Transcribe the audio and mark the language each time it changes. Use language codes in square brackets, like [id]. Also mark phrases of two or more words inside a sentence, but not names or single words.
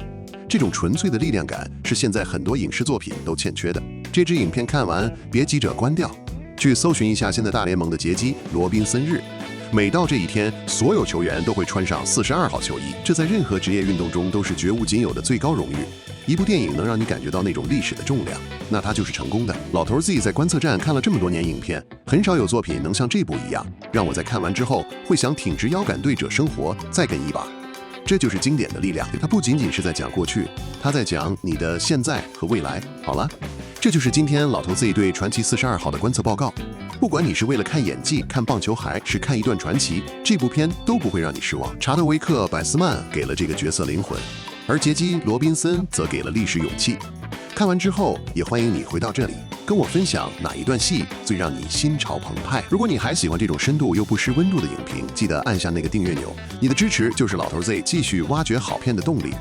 [zh] 這種純粹的力量感是現在很多影視作品都欠缺的。這支影片看完，別急着關掉，去搜尋一下現在大聯盟的傑基·羅賓森日。每到這一天，所有球員都會穿上42號球衣，這在任何職業運動中都是絕無僅有的最高榮譽。一部電影能讓你感覺到那種歷史的重量，那它就是成功的。老頭 Z 在觀測站看了這麼多年影片，很少有作品能像這部一樣，讓我在看完之後會想挺直腰桿對着生活再跟一把。這就是經典的力量，它不僅僅是在講過去，它在講你的現在和未來。好了，這就是今天老頭 Z 對傳奇42號的觀測報告。不管你是為了看演技、看棒球，還是看一段傳奇，這部片都不會讓你失望。查德維克·百斯曼給了這個角色靈魂，而傑基·羅賓森則給了歷史勇氣。看完之後，也歡迎你回到這裡，跟我分享哪一段戲最讓你心潮澎湃。如果你還喜歡這種深度又不失溫度的影評，記得按下那個訂閱鈕，你的支持就是老頭 Z 繼續挖掘好片的動力。